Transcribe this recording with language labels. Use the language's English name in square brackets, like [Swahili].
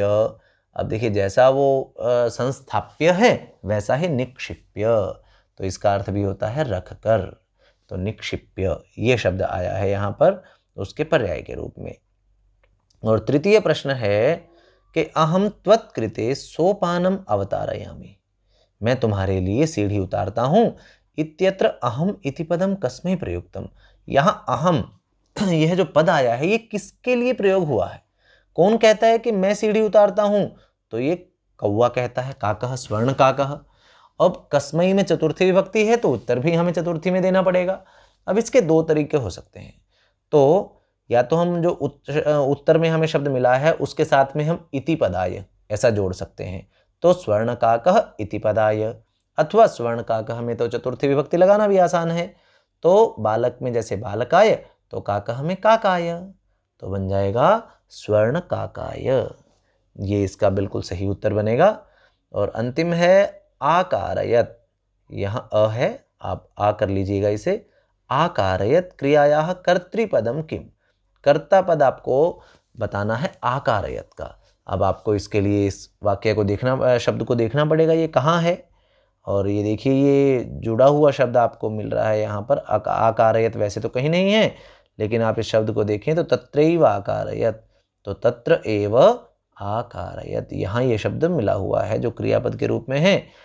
[Hindi] अब देखिए जैसा वो संस्थाप्य है वैसा ही निक्षिप्य, तो इसका अर्थ भी होता है रख कर। तो निक्षिप्य ये शब्द आया है यहाँ पर उसके पर्याय के रूप में। और तृतीय प्रश्न है कि [Sanskrit] अहम त्वत्कृते सोपानम अवतारयामि। [Hindi] मैं तुम्हारे लिए सीढ़ी उतारता हूं। [Sanskrit] इत्यत्र अहम इति पदम कस्मै प्रयुक्तम। [Hindi] यहाँ अहम यह जो पद आया है ये किसके लिए प्रयोग हुआ है। कौन कहता है कि मैं सीढ़ी उतारता हूं, तो ये कौवा कहता है, [Sanskrit] काकः स्वर्ण काकः। [Hindi] अब कस्मै में चतुर्थी विभक्ति है तो उत्तर भी हमें चतुर्थी में देना पड़ेगा। अब इसके 2 तरीके हो सकते हैं। तो या तो हम जो उत्तर में हमें शब्द मिला है उसके साथ में हम इति पदाय ऐसा जोड़ सकते हैं, तो [Sanskrit] स्वर्ण काकः इति पदाय, [Hindi] अथवा स्वर्ण काकः में तो चतुर्थी विभक्ति लगाना भी आसान है। तो बालक में जैसे बालकाय, तो काकः में काकाय, तो बन जाएगा स्वर्ण काकाय। ये इसका बिल्कुल सही उत्तर बनेगा। और अंतिम है आकारयत, यहाँ अ है, आप आ कर लीजिएगा इसे। [Sanskrit] आकारयत क्रियायाः कर्तृपदम किम। [Hindi] कर्ता पद आपको बताना है आकारयत का। अब आपको इसके लिए इस वाक्य को देखना, शब्द को देखना पड़ेगा ये कहाँ है। और ये देखिए ये जुड़ा हुआ शब्द आपको मिल रहा है यहाँ पर। आकारयत वैसे तो कहीं नहीं है, लेकिन आप इस शब्द को देखें तो [Sanskrit] तत्रैव आकारयत, तो तत्र एव आकारयत, [Hindi] यहाँ ये शब्द मिला हुआ है जो क्रियापद के रूप में है।